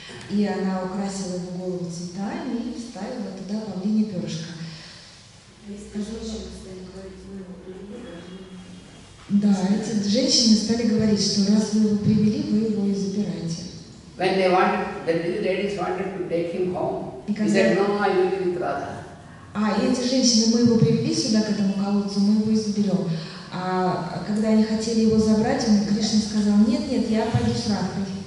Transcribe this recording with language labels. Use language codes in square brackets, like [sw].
[ru] И она украсила его голову цветами и вставила туда павлине перышко. Да, эти женщины стали говорить, что раз вы его привели, вы его и забираете. [en] When the ladies wanted to take him home, he said, no, I will be with Radha. [ru] И эти женщины, мы его привели сюда, к этому колодцу, мы его и заберем. А когда они хотели его забрать, Кришна сказал, нет, я пойду с Радхой.